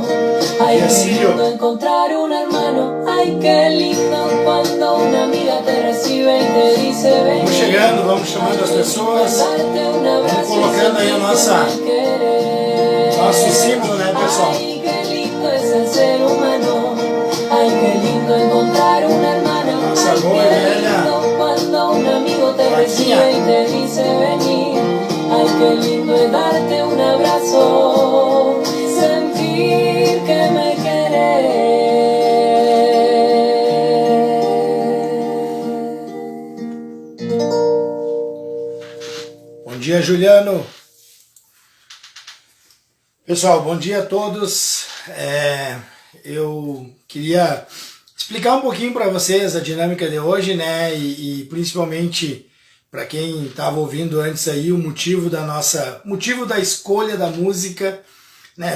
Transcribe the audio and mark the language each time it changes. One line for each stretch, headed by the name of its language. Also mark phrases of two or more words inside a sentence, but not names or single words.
Spanish: Ay, qué lindo encontrar un hermano. Ay, qué lindo cuando una amiga te recibe y te dice ven.
Portuguese: Vamos chegando, vamos chamando as pessoas. Vamos colocando aí nosso símbolo, né, pessoal?
Spanish: Ay, qué lindo es el ser humano. Ay, qué lindo encontrar un hermano.
Portuguese: Nossa boa e velha
Spanish: cuando un amigo te recibe y te dice vení. Ay, qué lindo es darte un abrazo, sentir que me querés.
Portuguese: Bom dia, Juliano. Pessoal, bom dia a todos. Eu queria explicar um pouquinho para vocês a dinâmica de hoje, né? E principalmente para quem estava ouvindo antes aí o motivo da escolha da música, né?